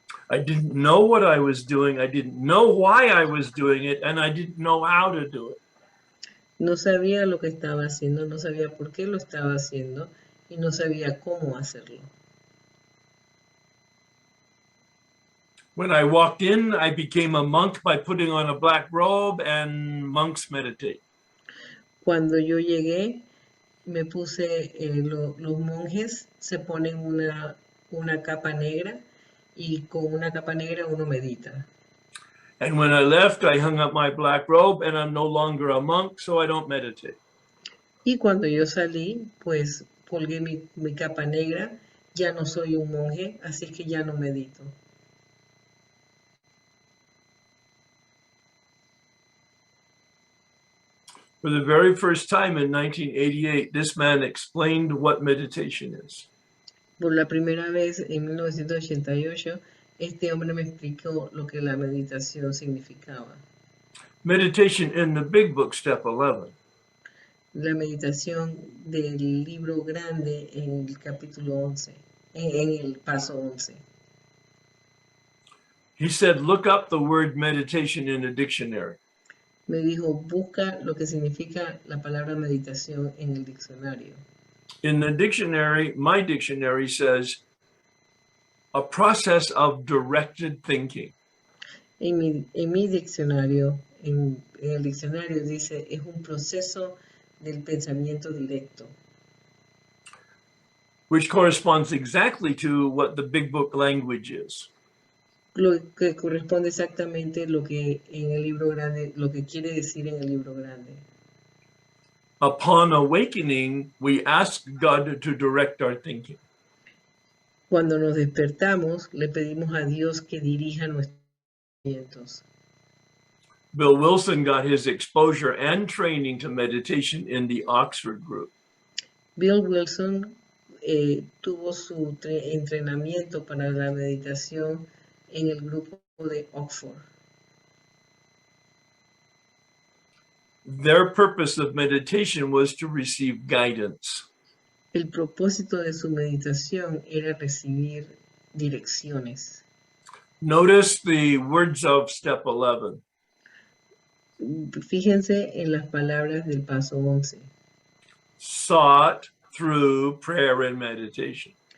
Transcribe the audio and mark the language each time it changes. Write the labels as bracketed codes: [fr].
[en] I didn't know what I was doing. I didn't know why I was doing it, and I didn't know how to do it. [es] No sabía lo que estaba haciendo, no sabía por qué lo estaba haciendo y no sabía cómo hacerlo. [en] When I walked in, I became a monk by putting on a black robe, and monks meditate. [es] Cuando yo llegué, me puse, los monjes se ponen una capa negra y con una capa negra uno medita. [en] And when I left, I hung up my black robe, and I'm no longer a monk, so I don't meditate. [es] Y cuando yo salí, pues colgué mi capa negra, ya no soy un monje, así que ya no medito. [en] For the very first time in 1988, this man explained what meditation is. [es] Por la primera vez en 1988, este hombre me explicó lo que la meditación significaba. [en] Meditation in the big book, step 11. [es] La meditación del libro grande en el capítulo 11, en el paso 11. [en] He said, look up the word meditation in a dictionary. [es] Me dijo, busca lo que significa la palabra meditación en el diccionario. [en] In the dictionary, my dictionary says, a process of directed thinking. [es] En mi diccionario, en el diccionario dice, es un proceso del pensamiento directo. [en] Which corresponds exactly to what the big book language is. [es] Lo que corresponde exactamente lo que en el libro grande, lo que quiere decir en el libro grande. [en] Upon awakening, we ask God to direct our thinking. [es] Cuando nos despertamos, le pedimos a Dios que dirija nuestros pensamientos. [en] Bill Wilson got his exposure and training to meditation in the Oxford group. [es] Bill Wilson tuvo su entrenamiento para la meditación en el grupo de Oxford. [en] Their purpose of meditation was to receive guidance. [es] El propósito de su meditación era recibir direcciones. [en] Notice the words of step 11. [es] Fíjense en las palabras del paso 11. [en] Sought through prayer and meditation.